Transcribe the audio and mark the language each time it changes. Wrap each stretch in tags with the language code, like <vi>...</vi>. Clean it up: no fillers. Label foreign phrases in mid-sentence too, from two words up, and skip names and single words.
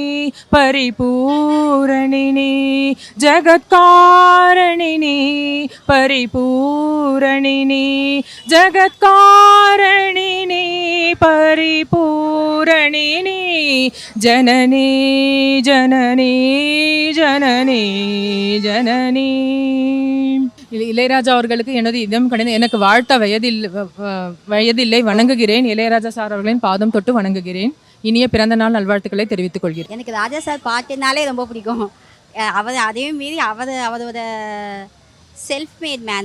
<sa>परिपूरणिनी जगत्कारिणी परिपूरणिनी जगत्कारिणी परिपूरणिनी जननी जननी जननी जननी.</sa> <ta>இளையராஜா அவர்களுக்கு எனது இதயம் கணிந்து எனக்கு வாழ்த்த வயதில்லை வணங்குகிறேன். இளையராஜா சார் அவர்களின் பாதம் தொட்டு வணங்குகிறேன். இனிய பிறந்த நாள் நல்வாழ்த்துக்களை தெரிவித்துக் கொள்கிறேன். எனக்கு ராஜா சார் பாட்டுனாலே ரொம்ப பிடிக்கும். அவர் அதையும் மீறி அவரோட</ta> <en>self made man.</en>